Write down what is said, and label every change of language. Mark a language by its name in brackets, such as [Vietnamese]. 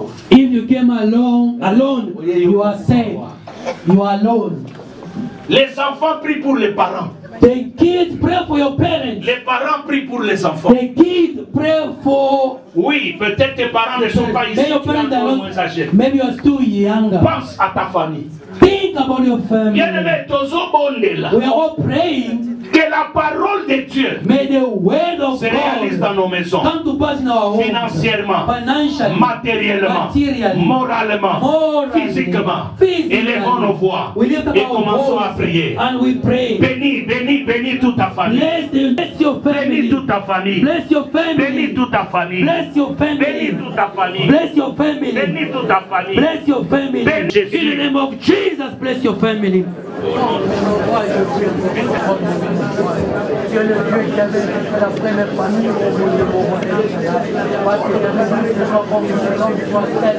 [English] If you came alone, you are saved. You are alone. [French] Les enfants prient pour les parents. [English] The kids pray for your parents. [French] Les parents prient pour les enfants. [English] The kids pray for. [French] Oui, peut-être tes parents ne sont pas ici. Tu es encore moins âgé. [English] Maybe you are still younger. [French] Pense à ta famille. [English] Think about your family. [French] Bien-aimé, [English] we are all praying. [French] Que la parole de Dieu [English] may the word of [French] se réalise dans nos maisons. [English] Come to pass in our home. [French] Financièrement, [English] financially, [French] matériellement, moralement, physiquement. Élevons nos voix et commençons à prier. [English] And we pray. [French] Bénis, bénis, bénis toute ta famille. [English] Bless your family. [French] Bénis toute ta famille. [English] Bless your family. [French] Bénis toute ta famille. [English] Bless your family. [French] Bénis toute ta famille. [English] Bless your family. [French] Bénis toute ta famille. [English] Bless your family. [French] Bénis Jésus. [English] In the name of Jesus, bless your family. [French] Dieu le Dieu qui avait fait la première famille, parce que les gens comme les hommes soient